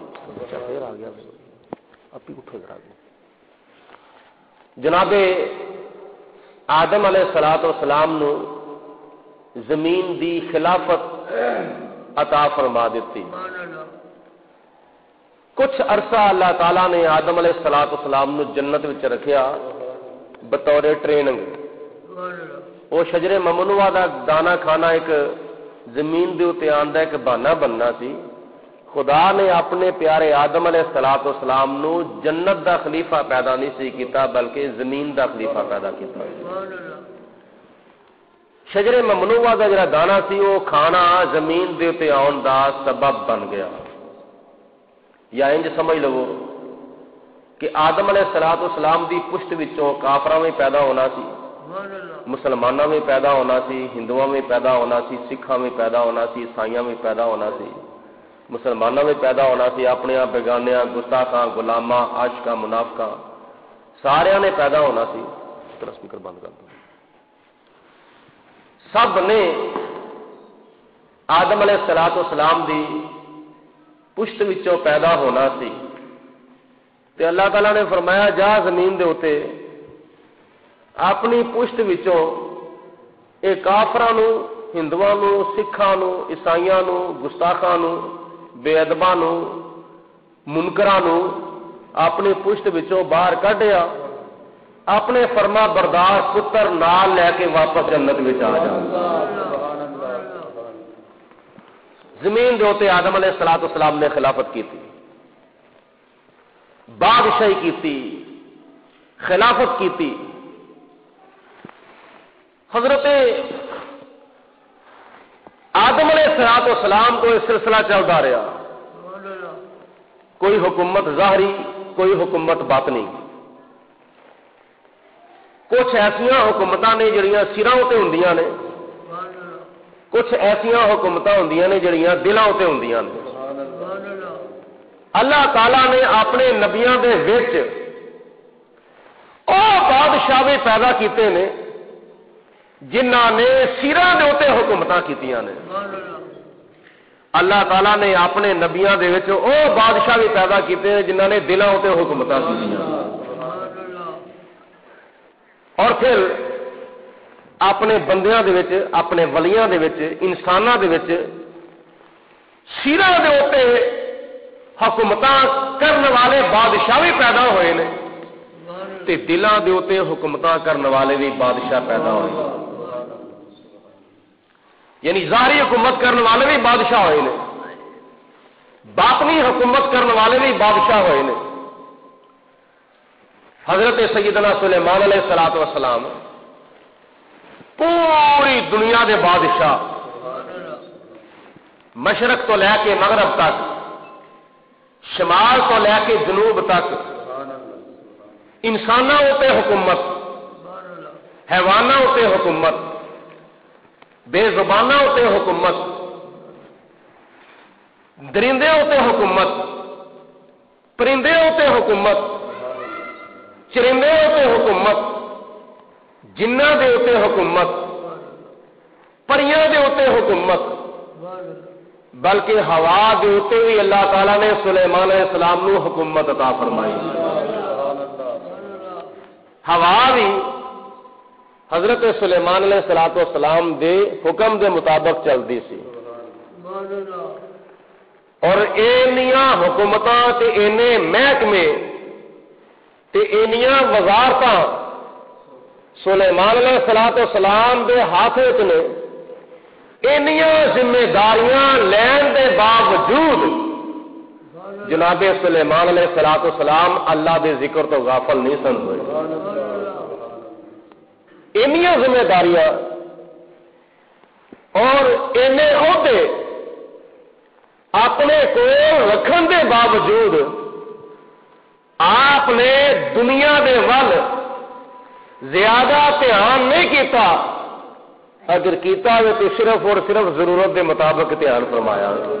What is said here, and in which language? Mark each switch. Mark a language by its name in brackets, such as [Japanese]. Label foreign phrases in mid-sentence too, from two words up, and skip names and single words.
[Punjabi] پھر آ گیا اپی اٹھو ذرا، جناب آدم [Arabic] علیہ الصلوۃ والسلام [Punjabi] نو زمین دی خلافت عطا فرما دیتی۔ کچھ عرصہ اللہ تعالیٰ نے آدم [Arabic] علیہ الصلوۃ والسلام [Punjabi] نو جنت وچ رکھیا بطور ٹریننگ۔ وہ شجر ممنوعہ دا دانا کھانا ایک زمین دے اوتے آندا ایک بہانہ بننا سی۔ خدا نے اپنے پیارے آدم [Arabic] علیہ الصلوۃ والسلام [Punjabi] نو جنت دا خلیفہ پیدا نہیں سی کیتا بلکہ زمین دا خلیفہ پیدا کیتا۔ شجر ممنوعہ دا جڑا دانا سی وہ کھانا زمین دے اوتے آن دا سبب بن گیا۔ یا انج سمجھ لو کہ آدم [Arabic] علیہ الصلوۃ والسلام [Punjabi] دی پشت وچوں کافراں میں پیدا ہونا سی، مسلماناں میں پیدا ہونا سی، ہندوؤں میں پیدا ہونا سی، سکھاں میں پیدا ہونا سی، عیسائیاں میں پیدا ہونا سی۔ مسلمانوں میں پیدا ہونا سی، اپنے بیگانیاں گستاخاں غلاماں عاشقاں منافقاں سارے نے پیدا ہونا سی۔ ترا سپیکر بند کر دو۔ سب نے آدم [Arabic] علیہ الصلوۃ والسلام [Punjabi] دی پشت وچوں پیدا ہونا سی تے اللہ تعالیٰ نے فرمایا جا زمین دے اوتے اپنی پشت وچوں اے کافراں نو، ہندواں نو، سکھاں نو، عیسائیاں نو، گستاخاں نو، بے ادباں نو، منکراں نو اپنی پشت وچوں باہر کڈیا، اپنے فرما بردار پتر نال لے کے واپس جنت وچ آ جا۔ زمین دے اوتے [Urdu] آدم [Arabic] علیہ الصلوۃ والسلام [Urdu] نے خلافت کی تھی، بادشاہی کی تھی، خلافت کی تھی۔ حضرت آدم [Arabic] علیہ الصلوۃ والسلام [Urdu] کو یہ سلسلہ چلتا رہا، کوئی حکومت ظاہری، کوئی حکومت باطنی۔ [Punjabi] کچھ ایسا حکومتاں نے جڑیاں سراں تے ہوندیاں نے، کچھ ایسا حکومتاں ہوندیاں نے جڑیاں دلاں تے ہوندیاں نے۔ اللہ تعالیٰ نے اپنے نبیاں دے وچ او بادشاہ بھی پیدا کیتے نے جنہاں نے سراں دے اوتے حکومتاں کیتیاں نے۔ اللہ تعالیٰ نے اپنے نبیاں دے وچ او بادشاہ بھی پیدا کیتے ہیں جنہاں نے دلاں اوتے حکومتاں کیتیاں، اور پھر اپنے بندیاں دے وچ، اپنے ولیاں دے وچ، انساناں دے وچ سراں دے اوتے حکومتاں کرنے والے بادشاہ بھی پیدا ہوئے نے تے دلاں دے اوتے حکومتاں کرنے والے بھی بادشاہ پیدا ہوئے، یعنی ظاہری حکومت کرنے والے بھی بادشاہ ہوئے نے، باطنی حکومت کرنے والے بھی بادشاہ ہوئے نے۔ حضرت سیدنا سلیمان [Arabic] علیہ الصلوۃ والسلام [Punjabi] پوری دنیا دے بادشاہ، مشرق تو لے کے مغرب تک، شمال تو لے کے جنوب تک، انسانوں تے حکومت، حیوانوں تے حکومت، بے زبانوں تے حکومت، درندوں تے حکومت، پرندوں تے حکومت، چرندوں تے حکومت، جنہاں دے اوتے حکومت، پریاں دے اوتے حکومت، بلکہ ہوا دے اوتے بھی اللہ تعالیٰ نے سلیمان [Arabic] علیہ السلام [Punjabi] نو حکومت عطا فرمائی۔ ہوا بھی حضرت سلیمان [Arabic] علیہ الصلوۃ والسلام [Punjabi] دے حکم دے مطابق چلتی سی، اور اینیاں حکومتاں تے اینے محکمے تے اینیاں وزارتاں سلیمان [Arabic] علیہ الصلوۃ والسلام [Punjabi] دے ہاتھ وچ نے، اینیاں ذمہ داریاں لین دے باوجود جناب سلیمان [Arabic] علیہ الصلوۃ والسلام [Punjabi] اللہ دے ذکر تو غافل نہیں سن ہوئے۔ اینیاں ذمہ داریاں اور اینے عہدے اپنے کو رکھن دے باوجود آپ نے دنیا دے ول زیادہ دھیان نہیں کیتا، اگر کیتا ہے تو صرف اور صرف ضرورت دے مطابق دھیان فرمایا۔